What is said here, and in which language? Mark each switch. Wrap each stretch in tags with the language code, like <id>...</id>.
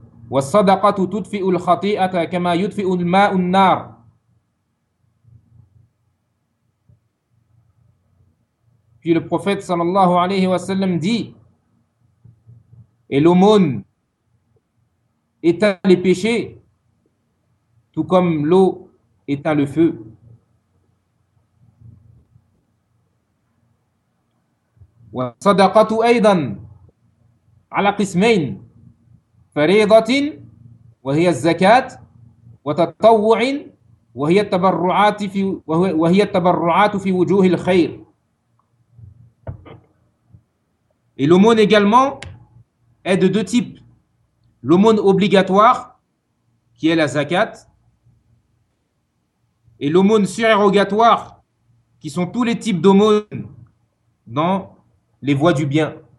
<ar>والصدقة تطفئ الخطيئة كما يطفئ الماء النار.</ar> <fr>Puis le prophète sallallahu alayhi wa sallam dit, et l'aumône éteint les péchés, tout comme l'eau éteint le feu.</fr> <ar>والصدقة أيضا على قسمين فريضة وهي الزكاة وتطوع وهي التبرعات في وهي التبرعات في وجوه الخير.</ar> <fr>Et l'aumône également est de deux types. L'aumône obligatoire, qui est la zakat, et l'aumône surérogatoire, qui sont tous les types d'aumônes dans les voies du bien.</fr>